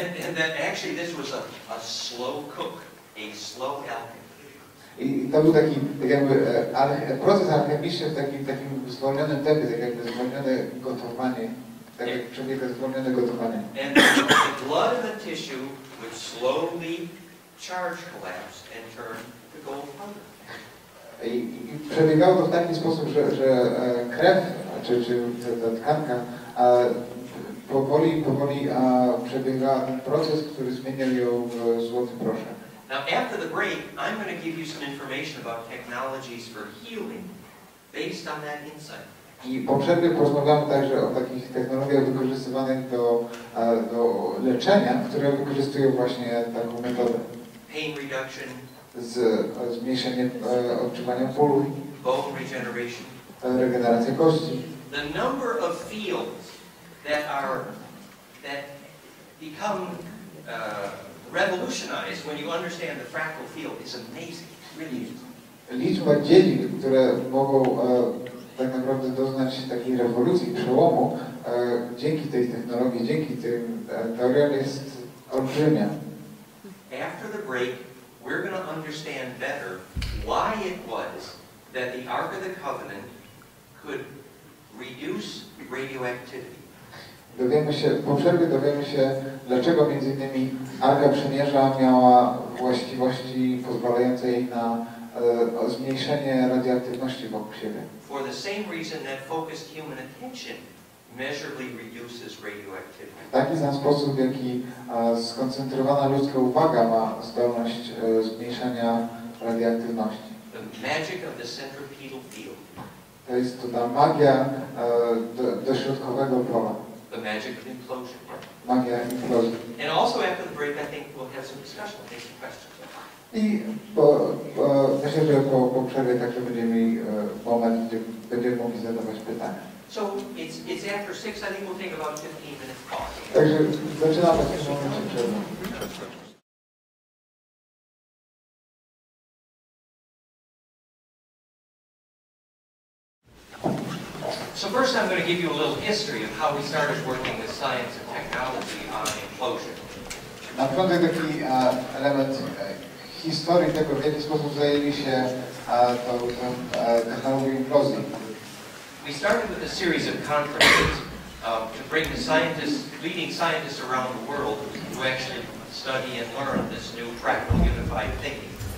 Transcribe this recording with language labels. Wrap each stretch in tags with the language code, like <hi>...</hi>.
<en>And that actually this was a slow cook, a slow alchemy.</en> <pl>I to był taki tak jakby proces alchemiczny w takim zwolnionym tempie, tak jakby zwolnione gotowanie, tak jak przebiega zwolnione gotowanie.</pl> <en>And the blood in the tissue would slowly charge collapse and turn to gold powder.</en> <pl>I przebiegało to w taki sposób, że krew, czy ta tkanka powoli przebiegała ten proces, który zmieniał ją w złoty proszek.</pl> <en>Now, after the break, I'm going to give you some information about technologies for healing based on that insight.</en> <pl>I po przerwie porozmawiamy także o takich technologiach wykorzystywanych do leczenia, które wykorzystują właśnie taką metodę.</pl> <en>Pain reduction,</en> <pl>zmniejszenie odczuwania bólu,</pl> <en>bone regeneration,</en> <pl>regeneracja kości.</pl> <en>The number of fields that become revolutionized when you understand the fractal field is amazing. Really is.</en> <pl>Liczba dziedzin, które mogą tak naprawdę doznać takiej rewolucji, przełomu dzięki tej technologii, dzięki tym teoriom jest olbrzymia.</pl> <en>After the break, we're going to understand better why it was that the Ark of the Covenant could reduce radioactivity.</en> <pl>Po przerwie dowiemy się, dlaczego między innymi Arka Przymierza miała właściwości pozwalające jej na zmniejszenie radioaktywności wokół siebie.</pl> <en>For the same reason that focused human attention measurably reduces radioactivity.</en> <pl>W taki sam sposób, w jaki skoncentrowana ludzka uwaga ma zdolność zmniejszania radioaktywności.</pl> <en>The magic of the centripetal field.</en> <pl>To jest to ta magia dośrodkowego pola.</pl> <en>The magic of implosion.</en> <pl>Magia implozji.</pl> <en>And also after the break, I think we'll have some discussion, we'll take some questions.</en> <pl>I myślę, że po przerwie także będziemy mieli moment, gdzie będziemy mogli zadawać pytania.</pl> <en>So it's after 6. I think we'll take about 15 minutes pause.</en> <pl>Także zaczynamy w tym momencie przerwę.</pl> <en>So first I'm going to give you a little history of how we started working with science and technology on implosion.</en> <pl>Na początek taki element historii tego, w jaki sposób zajęli się tą technologią implozji.</pl> <en>We started with a series of conferences to bring the leading scientists around the world to actually study and learn this new fractal unified thinking.</en>